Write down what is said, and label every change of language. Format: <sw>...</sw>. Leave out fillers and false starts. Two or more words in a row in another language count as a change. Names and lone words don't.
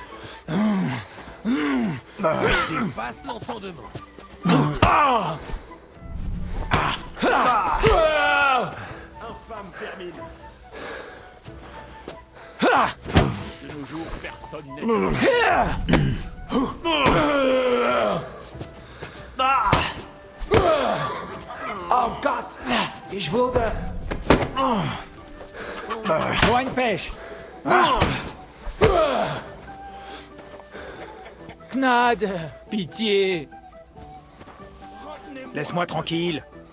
<fr>Passe l'entendement. Infâme vermine. De nos jours, personne n'est...</fr> <de>Oh Gott! Ich wurde... So ein Pech. Gnade,</de> <fr>pitié. Laisse-moi tranquille.</fr>